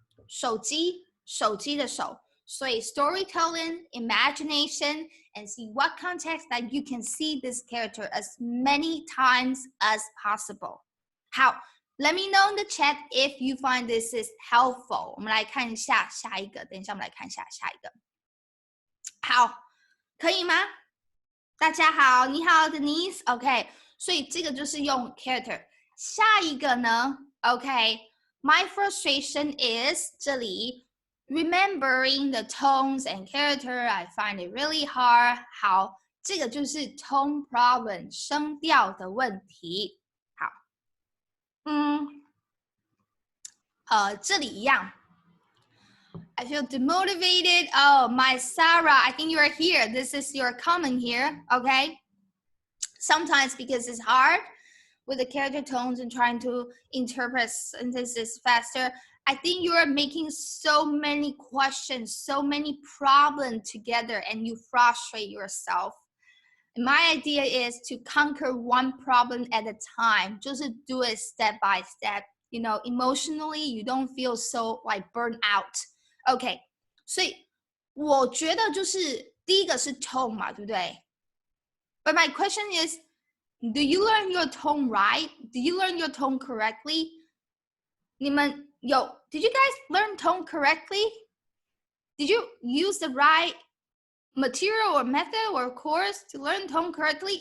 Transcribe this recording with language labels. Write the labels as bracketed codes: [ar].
[zh] 手机的手。 [en] 所以 storytelling, imagination, and see what context that you can see this character as many times as possible. 好 Let me know in the chat if you find this is helpful. [zh] 我们来看一下下一个，等一下我们来看一下下一个。好，可以吗？大家好，你好 Denise。OK， 所以这个就是用 character。下一个呢 [en] OK，my frustration is 这里 remembering the tones and character. I find it really hard. [zh] 好，这个就是 tone problem 声调的问题。这里一样。 [en] I feel demotivated. Oh, my Sarah, I think you are here. This is your comment here, okay? Sometimes because it's hard with the character tones and trying to interpret sentences faster, I think you are making so many questions, so many problems together, and you frustrate yourself. My idea is to conquer one problem at a time. 就是 do it step by step. emotionally you don't feel so like burn out. [zh] OK， 所以我觉得就是第一个是 tone 嘛，对不对？ [en] But my question is, do you learn your tone right? Do you learn your tone correctly? [zh] 你们有 [en] Did you guys learn tone correctly? Did you use the right material or method or course to learn tone correctly?